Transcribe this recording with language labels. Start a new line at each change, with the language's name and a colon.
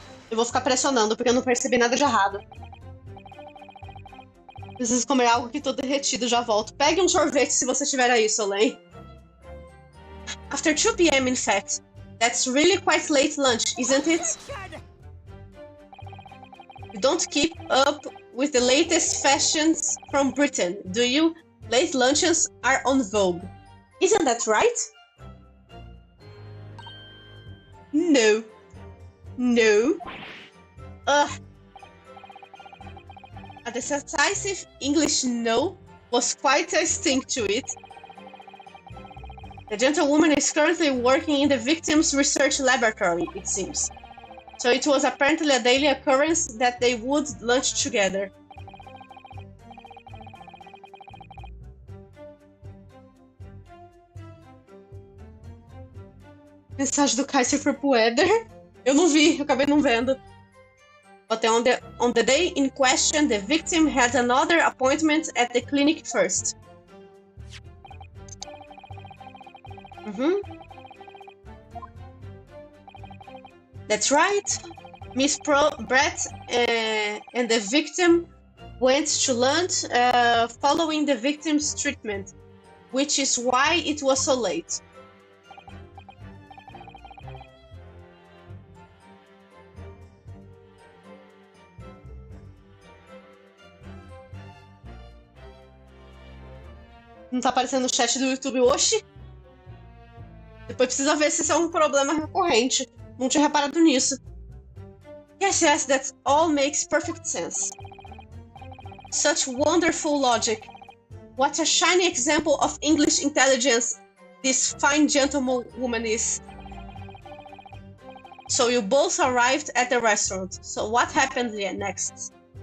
Portuguese: Eu vou ficar pressionando, porque eu não percebi nada de errado. Preciso comer algo que tô derretido, já volto. Pegue um sorvete se você tiver aí, Solen.
English: After 2 p.m. in fact. That's really quite late lunch, isn't it? You don't keep up with the latest fashions from Britain, do you? Late lunches are on vogue. Isn't that right? No. No. Ugh. A decisive English no was quite a sting to it. The gentlewoman is currently working in the victim's research laboratory, it seems. So it was apparently a daily occurrence that they would lunch together.
Portuguese: Mensagem do Kaiser foi pro Éder. Eu não vi, eu acabei não vendo.
English: But on the day in question, the victim had another appointment at the clinic first. That's right. Miss Brett and the victim went to lunch following the victim's treatment, which is why it was so late.
Portuguese: Não tá aparecendo no chat do YouTube, oxi. Depois precisa ver se isso é um problema recorrente. Não tinha reparado nisso.
English: Yes, that all makes perfect sense. Such wonderful logic. What a shiny example of English intelligence this fine gentlewoman is. So you both arrived at the restaurant. So what happened next?